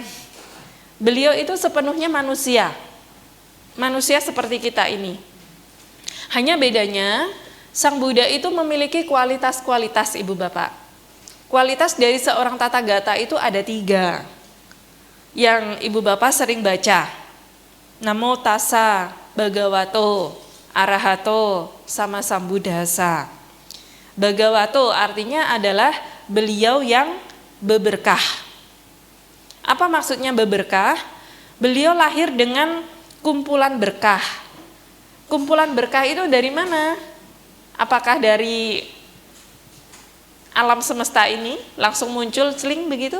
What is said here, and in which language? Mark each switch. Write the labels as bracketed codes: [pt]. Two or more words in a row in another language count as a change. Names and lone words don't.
[id] Beliau itu sepenuhnya manusia. Manusia seperti kita ini. Hanya bedanya, Sang Buddha itu memiliki kualitas-kualitas, Ibu Bapak. Kualitas dari seorang Tathagata itu ada 3. Yang Ibu Bapak sering baca. [pi] Namo tassa bhagavato arahato sama sambuddhassa. [id] Bhagavato artinya adalah beliau yang beberkah. Apa maksudnya beberkah? Beliau lahir dengan kumpulan berkah. Kumpulan berkah itu dari mana? Apakah dari alam semesta ini langsung muncul celing begitu?